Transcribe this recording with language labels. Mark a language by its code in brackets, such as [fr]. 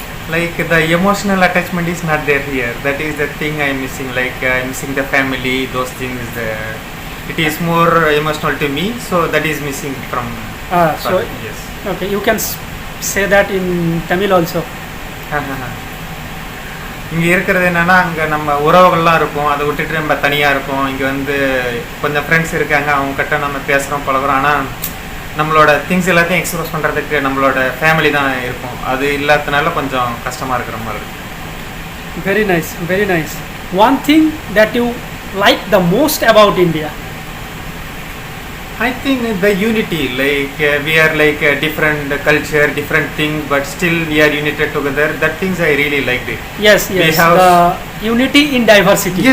[en] Like the emotional attachment is not there here. That is the thing I am missing. Like I am missing the family. Those things. It is more emotional to me. So that is missing from. So yes. okay, you can say that in Tamil also. [ta] இங்கே இருக்கிறது என்னன்னா அங்கே நம்ம உறவுகள்லாம் இருக்கும், அதை விட்டுட்டு நம்ம தனியாக இருப்போம். இங்கே வந்து கொஞ்சம் ஃப்ரெண்ட்ஸ் இருக்காங்க, அவங்க கிட்ட நம்ம பேசுகிறோம் பழகுறோம். ஆனால் நம்மளோட திங்ஸ் எல்லாத்தையும் எக்ஸ்பிரஸ் பண்ணுறதுக்கு நம்மளோட ஃபேமிலி தான் இருக்கும். அது இல்லாததுனால கொஞ்சம் கஷ்டமாக இருக்கிற மாதிரி இருக்கு. [en] Very nice, very nice. One thing that you like the most about India? I think the unity, like we are like a different culture, different thing, but still we are united together. That things I really liked it. Yes, yes. have- The unity in diversity.